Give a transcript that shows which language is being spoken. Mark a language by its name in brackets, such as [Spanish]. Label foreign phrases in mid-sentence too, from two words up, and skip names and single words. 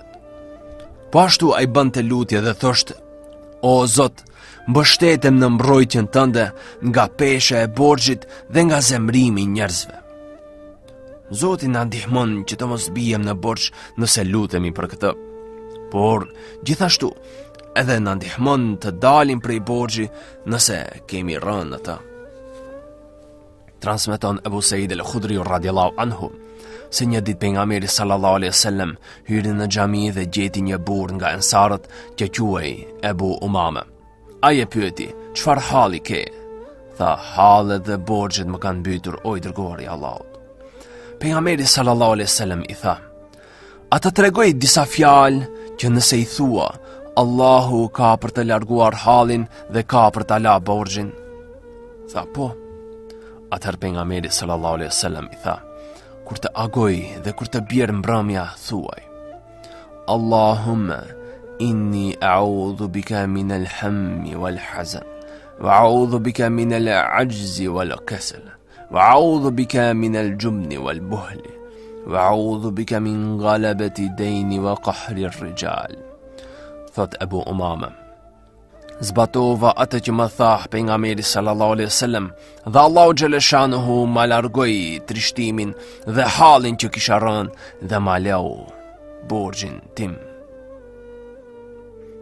[Albanian] Po ashtu ai bënte lutje dhe thoshte: O Zot, mbështetem në mbrojtjen tënde nga pesha e borxhit dhe nga zemrimi i njerëzve. Zoti na ndihmon që të mos bijem në borxh nëse lutemi për këtë. Por gjithashtu edhe na ndihmon të dalim prej borxhi nëse kemi rënë në të. Transmeton Abu Said al-Khudri [Arabic] رضي الله عنه [Albanian] se një ditë pejgamberi [Arabic] صلى الله عليه وسلم [Albanian] hyri në xhami dhe gjeti një burr nga ensarët që quhej Ebu Umame. Ai e pyeti: "Çfarë halli ke?" Tha: "Hallet dhe borxhet më kanë mbytur, o i dërguari i Allahut." Pejgamberi [Arabic] صلى الله عليه وسلم [Albanian] i tha: "Ata tregoj disa fjalë që nëse i thua, Allahu ka për të larguar hallin dhe ka për ta la borxhin?" Tha: "Po." Atëherë pejgamberi [Arabic] صلى الله عليه وسلم [Albanian] i tha: "Kur të agoj dhe kur të bjerë mbrëmja, thuaj: [Arabic] اللهم إني أعوذ بك من الهم والحزن وأعوذ بك من العجز والكسل وأعوذ بك من الجبن والبخل وأعوذ بك من غلبة الدين وقهر الرجال." [Albanian] Thot Abu Umama: "Zbatova atë që më tha pejgamberi [Arabic] صلى الله عليه وسلم, [Albanian] dhe Allahu xhaleshanuhu ma largoi trishtimin dhe hallin që kisha rënë dhe ma lau borxhin tim."